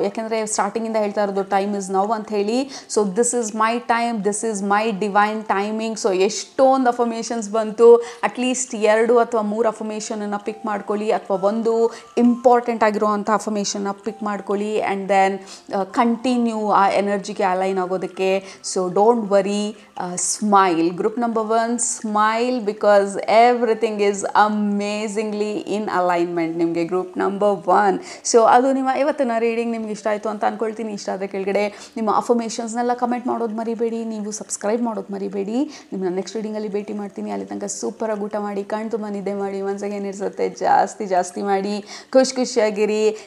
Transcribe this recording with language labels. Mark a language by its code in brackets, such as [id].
[kn] ಯಾಕೆಂದರೆ ಸ್ಟಾರ್ಟಿಂಗಿಂದ ಹೇಳ್ತಾ ಇರೋದು [en] time is now [kn] ಅಂತ ಹೇಳಿ. [en] So this is my time, this is my divine timing. [kn] So ಎಷ್ಟೊಂದು ಅಫರ್ಮೇಷನ್ಸ್ ಬಂತು, ಅಟ್ಲೀಸ್ಟ್ 2 ಅಥವಾ 3 ಅಫರ್ಮೇಷನನ್ನು ಪಿಕ್ ಮಾಡ್ಕೊಳ್ಳಿ, ಅಥವಾ ಒಂದು ಇಂಪಾರ್ಟೆಂಟ್ ಆಗಿರುವಂಥ ಅಫರ್ಮೇಷನ್ನ ಪಿಕ್ ಮಾಡ್ಕೊಳ್ಳಿ [en] and then continue [kn] ಆ ಎನರ್ಜಿಗೆ ಅಲೈನ್ ಆಗೋದಕ್ಕೆ. [en] So don't worry, smile. Group number 1, smile, because everything is amazingly in alignment [kn] ನಿಮಗೆ. [en] Group number 1. [kn] ಸೊ ಅದು ನಿಮ್ಮ ಇವತ್ತಿನ ರೀಡಿಂಗ್ ನಿಮ್ಗೆ ಇಷ್ಟ ಆಯಿತು ಅಂತ ಅಂದ್ಕೊಳ್ತೀನಿ. ಇಷ್ಟ ಆದರೆ ಕೆಳಗಡೆ ನಿಮ್ಮ ಅಫರ್ಮೇಷನ್ಸ್ನೆಲ್ಲ ಕಮೆಂಟ್ ಮಾಡೋದು ಮರಿಬೇಡಿ, ನೀವು ಸಬ್ಸ್ಕ್ರೈಬ್ ಮಾಡೋದು ಮರಿಬೇಡಿ. ನಿಮ್ಮನ್ನ ನೆಕ್ಸ್ಟ್ ರೀಡಿಂಗಲ್ಲಿ ಭೇಟಿ ಮಾಡ್ತೀನಿ. ಅಲ್ಲಿ ತನಕ ಸೂಪರಾಗಿ ಊಟ ಮಾಡಿ, ಕಣ್ಣು ತುಂಬ ನಿದ್ದೆ ಮಾಡಿ, ಮನಸ್ಸಿಗೆ ಏನಿರಿಸುತ್ತೆ ಜಾಸ್ತಿ ಮಾಡಿ, ಖುಷಿಯಾಗಿರಿ.